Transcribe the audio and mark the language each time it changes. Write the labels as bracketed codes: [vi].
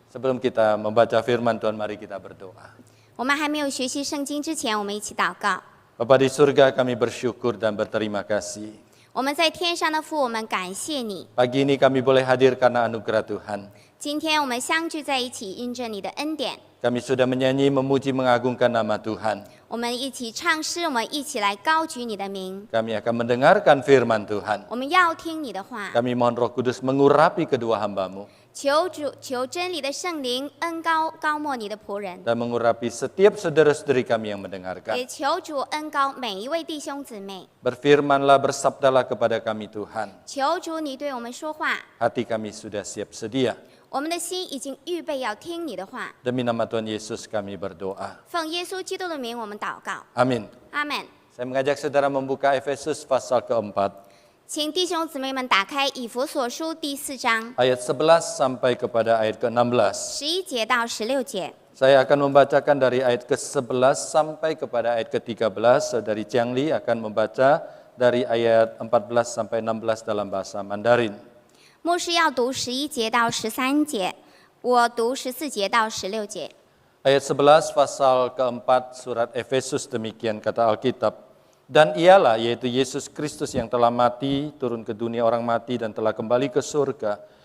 [id] Sebelum kita membaca firman Tuhan, mari kita berdoa. [zh] 我们还没有学习圣经之前，我们一起祷告。 [id] Bapa di surga, kami bersyukur dan berterima kasih. [zh] 我们在天上的父，我们感谢你。 [id] Pagi ini kami boleh hadir karena anugerah Tuhan. [zh] 今天我们相聚在一起，因着你的恩典， [id] Kami sudah menyanyi, memuji, mengagungkan nama Tuhan. [zh] 我们一起唱诗，我们一起来高举你的名。 [id] Kami akan mendengarkan firman Tuhan. [zh] 我们要听你的话， [id] Kami mohon Roh Kudus mengurapi kedua hamba-Mu [zh] 求真理的圣灵恩高莫你的仆人， [id] dan mengurapi setiap saudara-saudari kami yang mendengarkan. [zh] 也求主恩高每一位弟兄姊妹。 [id] Berfirmanlah, bersabdalah kepada kami Tuhan. [zh] 求主你对我们说话， [id] Hati kami sudah siap sedia. [zh] 我们的心已经预备要听你的话。 [id] Demi nama Tuhan Yesus kami berdoa. [zh] 奉耶稣基督的名，我们祷告。 [id] Amin. [zh] 阿门。 [id] Saya mengajak saudara membuka Efesus pasal keempat, [zh] 请弟兄姊妹们打开以弗所书第4章 [id] ayat 11 sampai kepada ayat ke-16. [zh] 11节到16节。 [id] Saya akan membacakan dari ayat ke-11 sampai kepada ayat ke-13. Saudari Jiangli akan membaca dari ayat 14 sampai 16 dalam bahasa Mandarin. [zh] 牧师要读11节到13节，我读14节到16节。 [id] Ayat 11 pasal keempat surat Efesus demikian kata Alkitab. Dan ialah, yaitu Yesus Kristus yang telah mati, turun ke dunia orang mati dan telah kembali ke surga.